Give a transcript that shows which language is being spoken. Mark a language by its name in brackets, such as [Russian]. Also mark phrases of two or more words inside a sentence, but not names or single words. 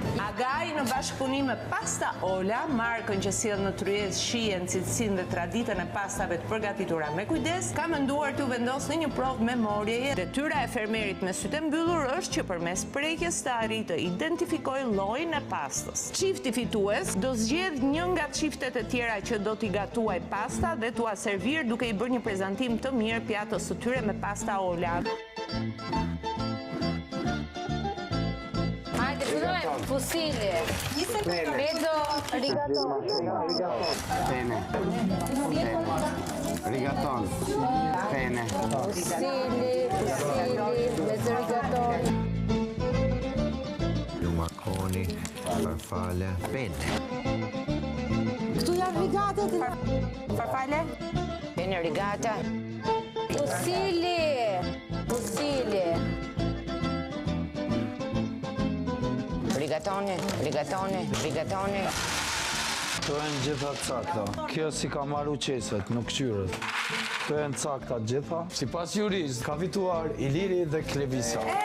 [Albanian] Agaj në bashkëpunim me Pasta Ola, markën që sjell në tryezë shijen, cilësinë dhe traditën e pastave të përgatitura me kujdes, ka menduar t'u vendosë në një provë memorieje. Detyra e fermerit me sytë mbyllur është që përmes prekjes të arrijë të identifikojë llojin e pastës. Çifti fitues do zgjedh një nga çiftet e tjera që do t'i gatuaj pasta dhe t'ua servir duke i bërë një prezantim të mirë pjatës së tyre me Pasta Ola. [Italian] Fusilli. Mezzo rigatone. Bene. Rigatone. Bene. Fusilli, mezzo rigatone. Lumaconi, farfalle. Bene. [Albanian] Këtu janë rigatet. [Italian] Farfalle? Bene rigata. Fusilli. Rigatone. [Albanian] Këto janë gjitha sakta. Kjo si ka marru qeset, nuk qyrët. Këto janë sakta gjitha. Si pas jurist, ka fituar Iliri dhe Klevisa.